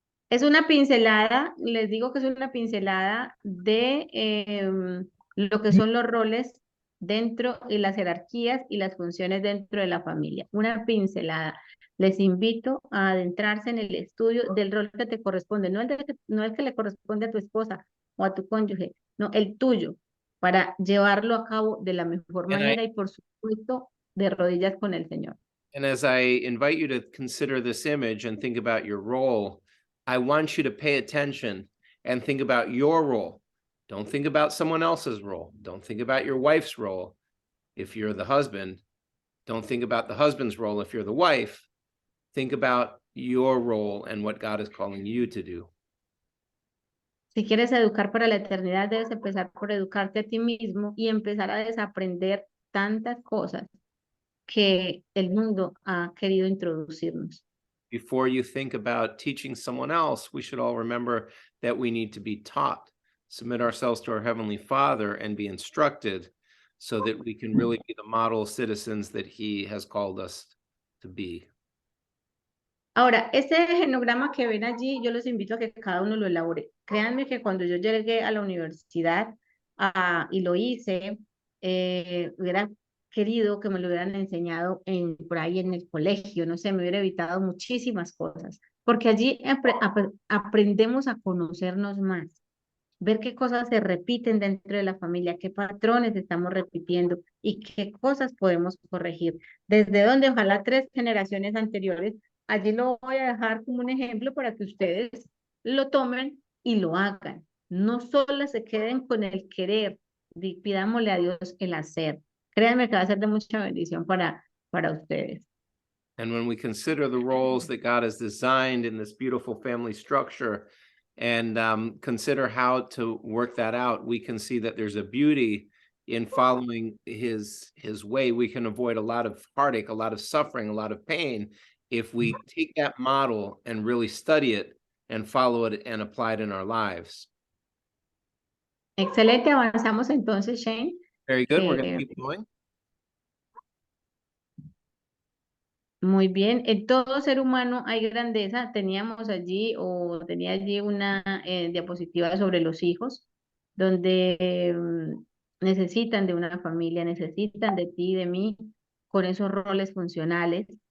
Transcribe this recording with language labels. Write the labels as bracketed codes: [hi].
[es] Es una pincelada, les digo que es una pincelada de lo que son los roles dentro y las jerarquías y las funciones dentro de la familia. Una pincelada. Les invito a adentrarse en el estudio del rol que te corresponde, no el que le corresponde a tu esposa o a tu cónyuge, no, el tuyo, para llevarlo a cabo de la mejor manera y por supuesto de rodillas con el Señor. [en] And as I invite you to consider this image and think about your role, I want you to pay attention and think about your role. Don't think about someone else's role. Don't think about your wife's role if you're the husband. Don't think about the husband's role if you're the wife. Think about your role and what God is calling you to do. [es] Si quieres educar para la eternidad, debes empezar por educarte a ti mismo y empezar a desaprender tantas cosas que el mundo ha querido introducirnos. [en] Before you think about teaching someone else, we should all remember that we need to be taught, submit ourselves to our Heavenly Father, and be instructed so that we can really be the model citizens that He has called us to be. [es] Ahora, este genograma que ven allí, yo los invito a que cada uno lo elabore. Créanme que cuando yo llegué a la universidad y lo hice, hubiera querido que me lo hubieran enseñado por ahí en el colegio, no sé, me hubiera evitado muchísimas cosas, porque allí aprendemos a conocernos más, ver qué cosas se repiten dentro de la familia, qué patrones estamos repitiendo y qué cosas podemos corregir. Desde donde ojalá 3 generaciones anteriores, allí lo voy a dejar como un ejemplo para que ustedes lo tomen y lo hagan. No solo se queden con el querer, pidámosle a Dios el hacer. Créanme que va a ser de mucha bendición para ustedes. [en] And when we consider the roles that God has designed in this beautiful family structure and consider how to work that out, we can see that there's a beauty in following his way. We can avoid a lot of heartache, a lot of suffering, a lot of pain if we take that model and really study it and follow it and apply it in our lives. [es] Excelente, avanzamos entonces, Shane. [en] Very good. We're going to keep going. [es] Muy bien, en todo ser humano hay grandeza. Tenía allí una diapositiva sobre los hijos, donde necesitan de una familia, necesitan de ti, de mí, con esos roles funcionales.